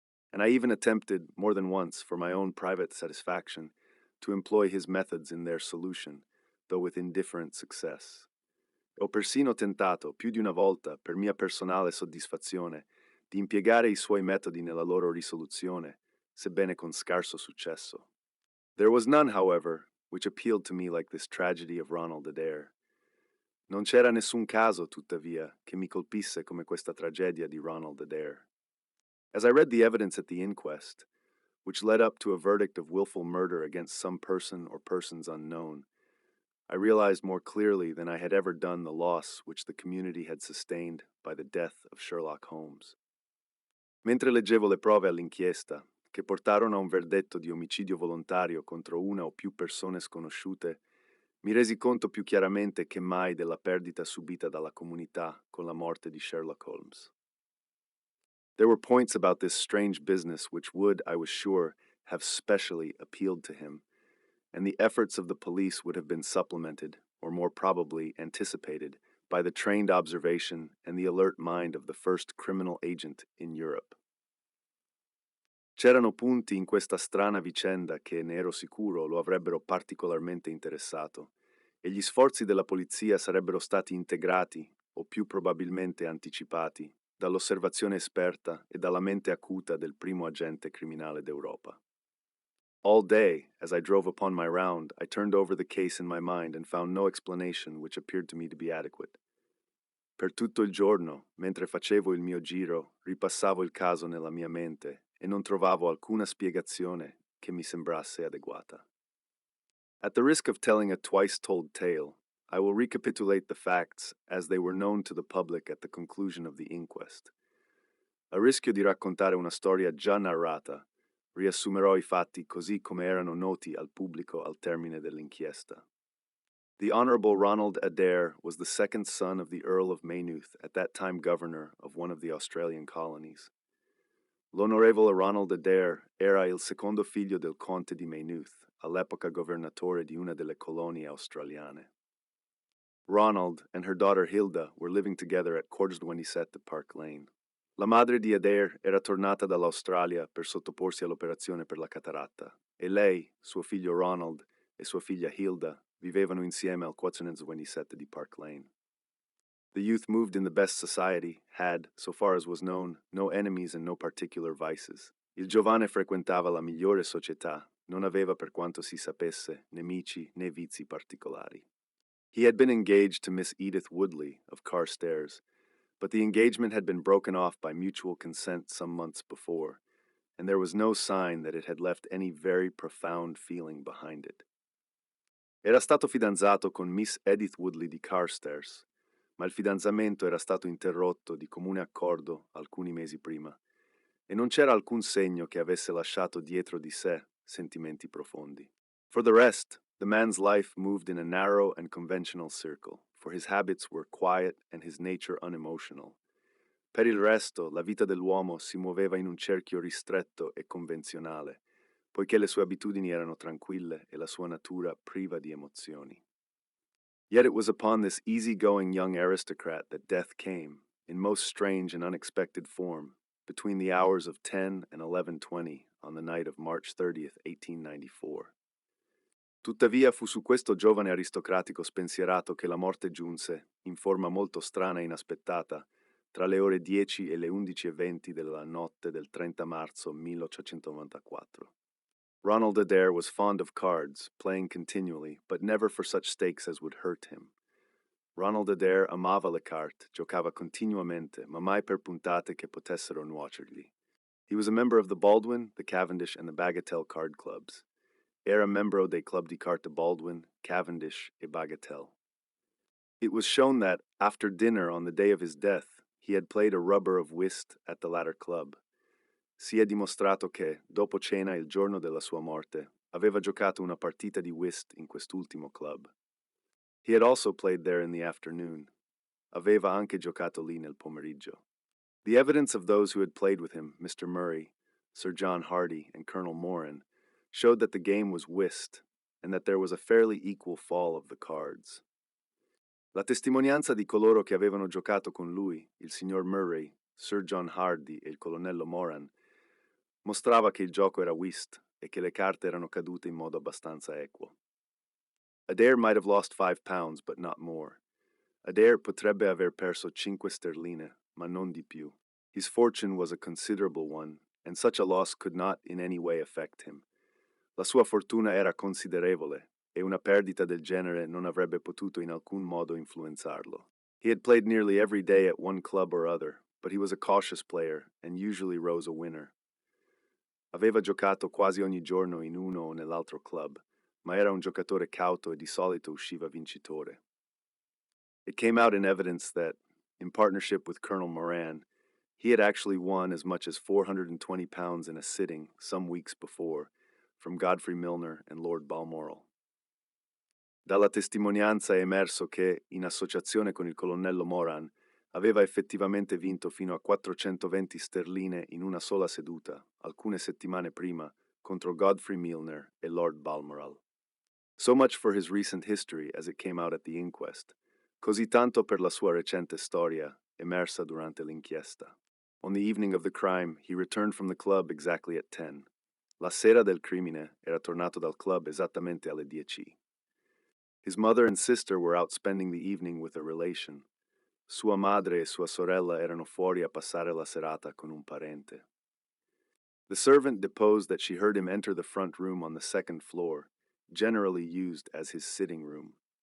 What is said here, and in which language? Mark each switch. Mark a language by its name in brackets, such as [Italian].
[English] And I even attempted, more than once, for my own private satisfaction, to employ his methods in their solution, though with indifferent success. [Italian] Ho persino tentato, più di una volta, per mia personale soddisfazione, di impiegare i suoi metodi nella loro risoluzione, sebbene con scarso successo. [English] There was none, however, which appealed to me like this tragedy of Ronald Adair. [Italian] Non c'era nessun caso, tuttavia, che mi colpisse come questa tragedia di Ronald Adair. [English] As I read the evidence at the inquest, which led up to a verdict of willful murder against some person or persons unknown, I realized more clearly than I had ever done the loss which the community had sustained by the death of Sherlock Holmes. [Italian] Mentre leggevo le prove all'inchiesta, che portarono a un verdetto di omicidio volontario contro una o più persone sconosciute, mi resi conto più chiaramente che mai della perdita subita dalla comunità con la morte di Sherlock Holmes. [English] There were points about this strange business which would, I was sure, have specially appealed to him, and the efforts of the police would have been supplemented, or more probably anticipated, by the trained observation and the alert mind of the first criminal agent in Europe. [Italian] C'erano punti in questa strana vicenda che, ne ero sicuro, lo avrebbero particolarmente interessato, e gli sforzi della polizia sarebbero stati integrati, o più probabilmente anticipati, dall'osservazione esperta e dalla mente acuta del primo agente criminale d'Europa. [English] All day, as I drove upon my round, I turned over the case in my mind and found no explanation which appeared to me to be adequate. [Italian] Per tutto il giorno, mentre facevo il mio giro, ripassavo il caso nella mia mente e non trovavo alcuna spiegazione che mi sembrasse adeguata. [English] At the risk of telling a twice-told tale, I will recapitulate the facts as they were known to the public at the conclusion of the inquest. [Italian] A rischio di raccontare una storia già narrata, riassumerò i fatti così come erano noti al pubblico al termine dell'inchiesta. [English] The Honorable Ronald Adair was the second son of the Earl of Maynooth, at that time governor of one of the Australian colonies. [Italian] L'onorevole Ronald Adair era il secondo figlio del conte di Maynooth, all'epoca governatore di una delle colonie australiane. [English] Ronald and her daughter Hilda were living together at Quarters 27 Park Lane. [Italian] La madre di Adair era tornata dall'Australia per sottoporsi all'operazione per la cataratta, e lei, suo figlio Ronald e sua figlia Hilda vivevano insieme al 427 di Park Lane. [English] The youth moved in the best society, had, so far as was known, no enemies and no particular vices. [Italian] Il giovane frequentava la migliore società, non aveva, per quanto si sapesse, nemici né vizi particolari. [English] He had been engaged to Miss Edith Woodley of Carstairs, but the engagement had been broken off by mutual consent some months before, and there was no sign that it had left any very profound feeling behind it. [Italian] Era stato fidanzato con Miss Edith Woodley di Carstairs, ma il fidanzamento era stato interrotto di comune accordo alcuni mesi prima, e non c'era alcun segno che avesse lasciato dietro di sé sentimenti profondi. [English] For the rest, the man's life moved in a narrow and conventional circle, for his habits were quiet and his nature unemotional. [Italian] Per il resto, la vita dell'uomo si muoveva in un cerchio ristretto e convenzionale, poiché le sue abitudini erano tranquille e la sua natura priva di emozioni. [English] Yet it was upon this easy-going young aristocrat that death came, in most strange and unexpected form, between the hours of 10 and 11:20 on the night of March 30th, 1894. [Italian] Tuttavia fu su questo giovane aristocratico spensierato che la morte giunse, in forma molto strana e inaspettata, tra le ore 10 e le 11:20 della notte del 30 marzo 1894. [English] Ronald Adair was fond of cards, playing continually, but never for such stakes as would hurt him. [Italian] Ronald Adair amava le carte, giocava continuamente, ma mai per puntate che potessero nuocergli. [English] He was a member of the Baldwin, the Cavendish, and the Bagatelle card clubs. [Italian] Era membro dei club di carte Baldwin, Cavendish e Bagatelle. [English] It was shown that, after dinner on the day of his death, he had played a rubber of whist at the latter club. [Italian] Si è dimostrato che, dopo cena il giorno della sua morte, aveva giocato una partita di whist in quest'ultimo club. [English] He had also played there in the afternoon. [Italian] Aveva anche giocato lì nel pomeriggio. [English] The evidence of those who had played with him, Mr. Murray, Sir John Hardy, and Colonel Moran, showed that the game was whist, and that there was a fairly equal fall of the cards. [Italian] La testimonianza di coloro che avevano giocato con lui, il signor Murray, Sir John Hardy e il colonnello Moran, mostrava che il gioco era whist e che le carte erano cadute in modo abbastanza equo. [English] Adair might have lost £5, but not more. [Italian] Adair potrebbe aver perso 5 sterline, ma non di più. [English] His fortune was a considerable one, and such a loss could not in any way affect him. [Italian] La sua fortuna era considerevole, e una perdita del genere non avrebbe potuto in alcun modo influenzarlo. [English] He had played nearly every day at one club or other, but he was a cautious player, and usually rose a winner. [Italian] Aveva giocato quasi ogni giorno in uno o nell'altro club, ma era un giocatore cauto e di solito usciva vincitore. [English] It came out in evidence that, in partnership with Colonel Moran, he had actually won as much as £420 in a sitting some weeks before from Godfrey Milner and Lord Balmoral. [Italian] Dalla testimonianza è emerso che, in associazione con il colonnello Moran, aveva effettivamente vinto fino a 420 sterline in una sola seduta, alcune settimane prima, contro Godfrey Milner e Lord Balmoral. [English] So much for his recent history as it came out at the inquest, [Italian] così tanto per la sua recente storia, emersa durante l'inchiesta. [English] On the evening of the crime, he returned from the club exactly at 10. [Italian] La sera del crimine era tornato dal club esattamente alle 10. [English] His mother and sister were out spending the evening with a relation. [Italian] Sua madre e sua sorella erano fuori a passare la serata con un parente. [English] The servant deposed that she heard him enter the front room on the second floor, generally used as his sitting room.